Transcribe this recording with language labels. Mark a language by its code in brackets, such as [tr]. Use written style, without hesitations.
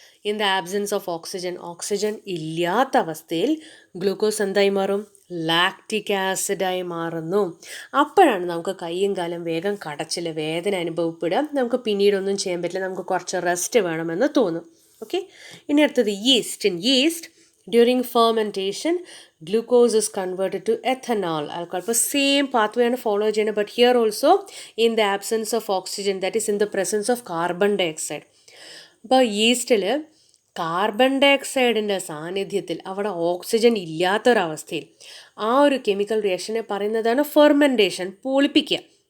[en] in the absence of oxygen [ml] ഇല്ലാത്ത അവസ്ഥയിൽ glucose എന്തായി മാറും? ലാക്റ്റിക് ആസിഡായി മാറുന്നു. അപ്പോഴാണ് നമുക്ക് കൈയും കാലും വേഗം കടച്ചിൽ, വേദന അനുഭവപ്പെടുക, നമുക്ക് പിന്നീടൊന്നും ചെയ്യാൻ പറ്റില്ല, നമുക്ക് കുറച്ച് റെസ്റ്റ് വേണമെന്ന് തോന്നും. ഓക്കെ, ഇനി അടുത്തത് east. [en] During fermentation glucose is converted to ethanol alcohol. [ml] അപ്പോൾ സെയിം പാത്വേ ആണ് ഫോളോ ചെയ്യുന്നത്. [en] But here also in the absence of oxygen, that is in the presence of carbon dye oxide. [ml] അപ്പോൾ ഈസ്റ്റിൽ carbon dye ഓക്സൈഡിൻ്റെ സാന്നിധ്യത്തിൽ അവിടെ oxygen ഇല്ലാത്തൊരവസ്ഥയിൽ ആ ഒരു chemical റിയാക്ഷനെ പറയുന്നതാണ് ഫെർമെൻറ്റേഷൻ, പൂളിപ്പിക്കുക.